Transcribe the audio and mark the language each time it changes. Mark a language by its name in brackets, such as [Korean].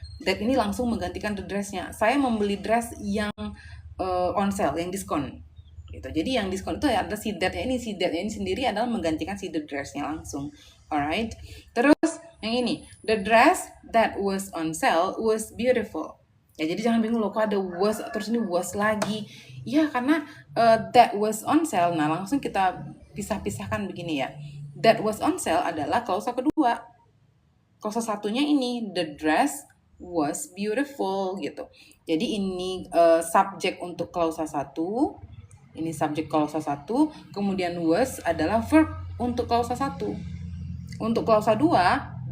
[Indonesian] That ini langsung menggantikan the dress-nya. Saya membeli dress yang [English] on sale, [Indonesian] yang diskon gitu. Jadi yang diskon itu ada si that-nya ini, si that-nya ini sendiri adalah menggantikan si the dress-nya langsung. [English] Alright. [Indonesian] Terus yang ini, [English] the dress that was on sale was beautiful. [Indonesian] Ya, jadi jangan bingung loh kok ada was terus ini was lagi. Ya, karena [English] that was on sale. [Indonesian] Nah, langsung kita pisah-pisahkan begini ya. [English] That was on sale [Indonesian] adalah klausa kedua. Klausa satunya ini [English] the dress was beautiful [Indonesian] gitu. Jadi ini subjek untuk klausa 1. Ini subjek klausa 1, kemudian was adalah verb untuk klausa 1. Untuk klausa 2,